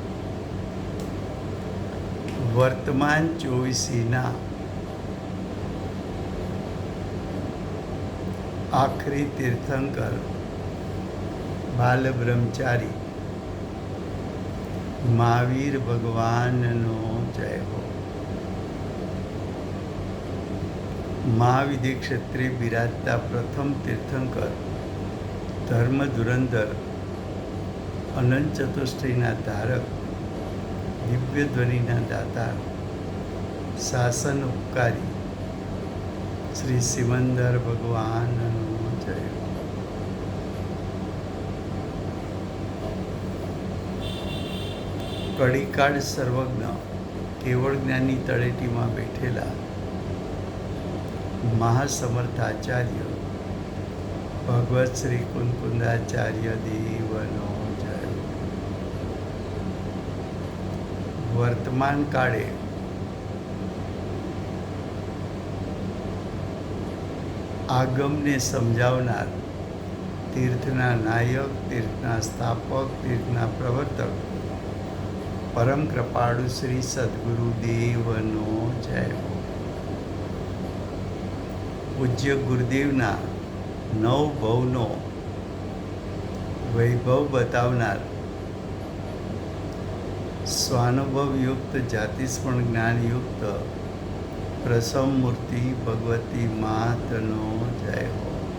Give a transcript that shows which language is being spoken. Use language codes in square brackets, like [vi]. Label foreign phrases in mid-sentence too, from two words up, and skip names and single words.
[gu] વર્તમાન 24 આખરી તીર્થંકર બાલ બ્રહ્મચારી મહાવીર ભગવાનનો જય હો। મહાવિદ્ય ક્ષેત્રે બિરાજતા પ્રથમ તીર્થંકર ધર્મ ધુરંધર અનંત ચતુષ્ટયના ધારક દિવ્ય ધ્વનિના દાતાર શાસન ઉપકારી શ્રી સિમંદર ભગવાનનો જય હો। કડીકાળ સર્વજ્ઞ કેવળ જ્ઞાની તળેટીમાં બેઠેલા મહાસમર્થ આચાર્ય ભગવત શ્રી કુંકુંદાચાર્ય દેવનો જય। વર્તમાન કાળે આગમ ને સમજાવનાર, તીર્થના નાયક, તીર્થના સ્થાપક, તીર્થના પ્રવર્તક પરમ કૃપાળુ શ્રી સદ્ગુરુ દેવનો જય હો। પૂજ્ય ગુરુદેવના નવ ભવનો વૈભવ બતાવનાર સ્વાનુભવયુક્ત જાતિસ્મરણ જ્ઞાનયુક્ત પ્રસમ મૂર્તિ ભગવતી માતનો જય હો।